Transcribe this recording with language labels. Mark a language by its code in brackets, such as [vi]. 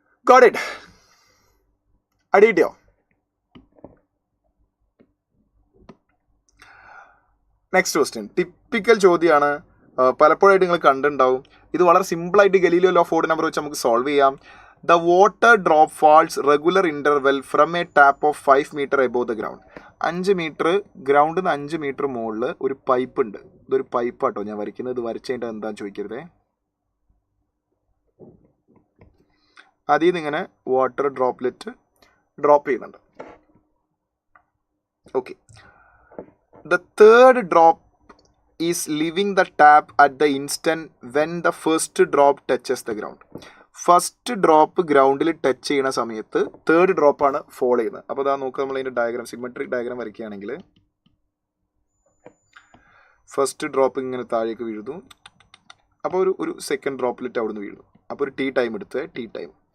[en] Got it? [ml] അടിയിട്ടോ? Next question typical ചോദ്യമാണ്, പലപ്പോഴായിട്ട് നിങ്ങൾ കണ്ടിട്ടുണ്ടാവും. ഇത് വളരെ സിമ്പിളായിട്ട് Galileo law of odd number വെച്ച് നമുക്ക് സോൾവ് ചെയ്യാം. [en] The water drop falls regular interval from a tap of 5 meter above the ground. [ml] 5 metre ഗ്രൗണ്ടിൽ നിന്ന് 5 മീറ്റർ മുകളിൽ ഒരു പൈപ്പ് ഉണ്ട്. ഇതൊരു പൈപ്പാട്ടോ ഞാൻ വരയ്ക്കുന്നത്. ഇത് വരച്ച് കഴിഞ്ഞാൽ എന്താണെന്ന് ചോദിക്കരുതേ. അതിൽ നിന്ന് ഇങ്ങനെ വാട്ടർ ഡ്രോപ്ലെറ്റ് ഡ്രോപ്പ് ചെയ്യുന്നുണ്ട്. [en] Okay. The third drop is leaving the tap at the instant when the first drop touches the ground. [ml] First drop ഗ്രൗണ്ടിൽ ടച്ച് ചെയ്യുന്ന സമയത്ത് തേർഡ് ഡ്രോപ്പാണ് ഫോൾ ചെയ്യുന്നത്. അപ്പോൾ അതാ നോക്കുക, നമ്മൾ അതിൻ്റെ ഡയഗ്രാം സിമെട്രിക് ഡയഗ്രാം വരയ്ക്കുകയാണെങ്കിൽ ഫസ്റ്റ് ഡ്രോപ്പ് ഇങ്ങനെ താഴേക്ക് വീഴുന്നു. അപ്പോൾ ഒരു സെക്കൻഡ് ഡ്രോപ്പിലിട്ട് അവിടെ നിന്ന് വീഴുന്നു. അപ്പോൾ ഒരു ടി ടൈം എടുത്ത് ടി ടൈം.